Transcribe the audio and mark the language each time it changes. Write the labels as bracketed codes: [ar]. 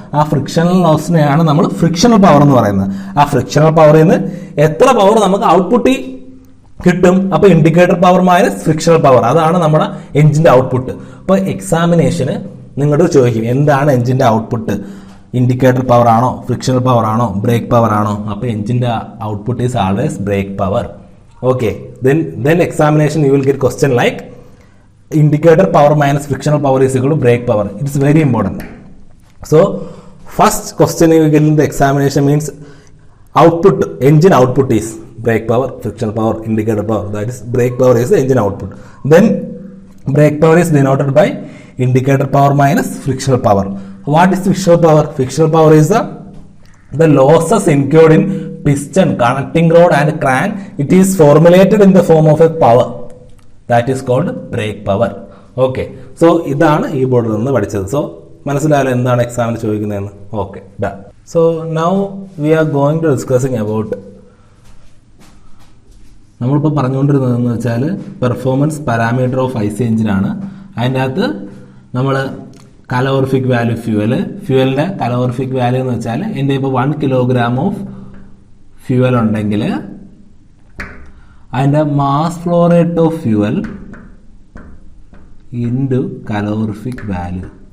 [ml] ആ ഫ്രിക്ഷണൽ ലോസിനെയാണ് നമ്മൾ frictional power എന്ന് പറയുന്നത്. ആ ഫ്രിക്ഷണൽ പവറിൽ നിന്ന് എത്ര പവർ നമുക്ക് ഔട്ട്പുട്ട് കിട്ടും, അപ്പൊ indicator power minus frictional power, അതാണ് നമ്മുടെ എഞ്ചിന്റെ ഔട്ട്പുട്ട്. അപ്പൊ എക്സാമിനേഷന് നിങ്ങളോട് ചോദിക്കും എന്താണ് എഞ്ചിന്റെ ഔട്ട്പുട്ട്, ഇൻഡിക്കേറ്റർ പവർ ആണോ, ഫ്രിക്ഷണൽ പവർ ആണോ, ബ്രേക്ക് പവർ ആണോ? അപ്പൊ എഞ്ചിന്റെ output is always break power. [en] Okay, then examination you will get question like indicator power minus frictional power is equal to brake power. It is very important. So first question you get in the examination means output, engine output is brake power, frictional power, indicator power. That is brake power is the engine output. Then brake power is denoted by indicator power minus frictional power. What is frictional power? Frictional power is the losses incurred in piston, connecting rod and crank. It is formulated in the form of a power. That is called brake power. Okay. [ml] So ഇതാണ് ഈ ബോർഡിൽ നിന്ന് പഠിച്ചത്. So മനസ്സിലായാലും എന്താണ് എക്സാമിന് ചോദിക്കുന്നതെന്ന്. Okay, done. [en] so now we are going to discussing about, [ml] നമ്മളിപ്പോൾ പറഞ്ഞുകൊണ്ടിരുന്നതെന്ന് വെച്ചാൽ performance parameter of IC എഞ്ചിനാണ്. അതിൻ്റെ അകത്ത് നമ്മൾ കലോറിഫിക് വാല്യൂ ഫ്യൂവലിന്റെ കലോറിഫിക് വാല്യൂ എന്ന് വെച്ചാൽ എൻ്റെ ഇപ്പോൾ 1 കിലോഗ്രാം ഓഫ് ഫ്യൂവൽ ഉണ്ടെങ്കിൽ അതിൻ്റെ mass flow rate of fuel into calorific value,